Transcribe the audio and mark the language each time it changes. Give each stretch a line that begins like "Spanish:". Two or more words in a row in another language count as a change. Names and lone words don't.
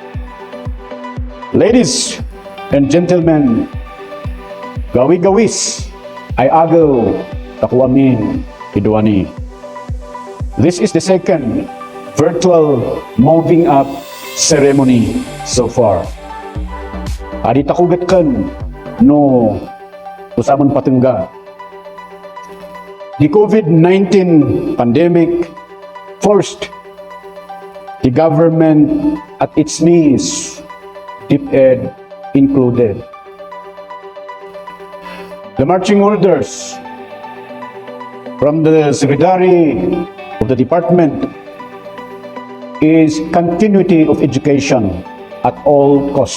English: Ladies and gentlemen,
Kankanaey: gawi-gawis, ay agaw takuamin iduani.
English: This is the second virtual moving up ceremony so far.
Kankanaey: Adi takugat kan no usaman patengga.
English: The COVID-19 pandemic forced the government at its knees, DepEd included. The marching orders from the Secretary of the Department is continuity of education at all cost.